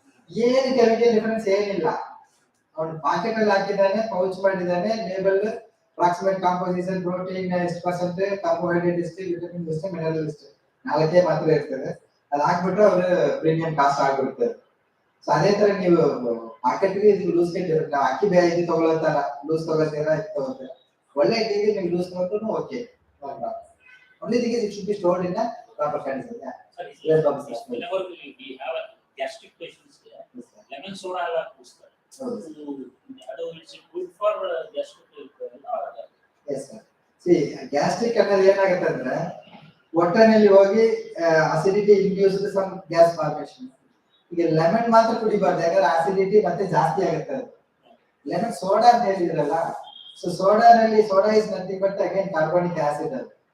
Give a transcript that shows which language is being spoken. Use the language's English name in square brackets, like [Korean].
[Kannada] ಏನು chemical difference ಏನಿಲ್ಲ. ಅವನು ಪಾಕೆಟ್ ಅಲ್ಲಿ ಹಾಕಿದ್ದಾನೆ, ಪೌಚ್ ಮಾಡಿದ್ದಾನೆ, ಲೇಬಲ್ ಅಪ್ರಾಕ್ಸಿಮೇಟ್ ಕಾಂಪೋಸಿಷನ್, ಪ್ರೋಟೀನ್ ಎಷ್ಟು ಪರ್ಸೆಂಟ್, ಕಾರ್ಬೋಹೈಡ್ರೇಟ್ ಎಷ್ಟು, ವಿಟಮಿನ್ ಎಷ್ಟು, ಮಿನರಲ್ ಎಷ್ಟು, 4 ಮಾತ್ರ ಇರ್ತದೆ. ಅದು ಹಾಕ್ಬಿಟ್ರೆ ಅವರು ಪ್ರೀಮಿಯಂ ಕಾಸ್ಟ್ ಆಗ್ಬಿಡ್ತಾರೆ. ಸೊ ಅದೇ ತರ ನೀವು ಪಾಕೆಟ್ಗೆ ಲೂಸ್ ಗೆ ನಾವು ಅಕ್ಕಿ ಇದು ತಗೊಳ್ತಾರ, ಲೂಸ್ ತಗೊಳ್ತೀರಾ, ಇದು ತಗೊಳ್ತೀರಾ. ಒಳ್ಳೆ ಇದೀವಿ ನೀವು ಲೂಸ್ ತಗೊಂಡ್ರು okay. [English] only thing is it should be stored in a proper condition. Yeah. Sorry, Yes, Bhat, sir. whenever we have a gastric patients, lemon soda [Kannada] ಎಲ್ಲ ಕೂಸ್ತಾರೆ. [English] ಅದು it's good for gastric. Yes sir. [Kannada] See, gastric ಅನ್ನೋದು ಏನಾಗುತ್ತೆ ಅಂದ್ರೆ ಹೊಟ್ಟೆನಲ್ಲಿ ಹೋಗಿ acidity [English] Induced some gas formation. [Kannada] ಈಗ lemon ಮಾತ್ರ ಕುಡಿಬಾರ್ದು, ಯಾಕಂದ್ರೆ acidity ಮತ್ತೆ ಜಾಸ್ತಿ ಆಗುತ್ತೆ. ಅದು ಲೆಮನ್ ಸೋಡಾ ಅಂತ ಹೇಳಿದ್ರಲ್ಲ, so ಸೋಡಾನಲ್ಲಿ [English] soda is nothing but again carbonic acid [Kannada] ಅದು.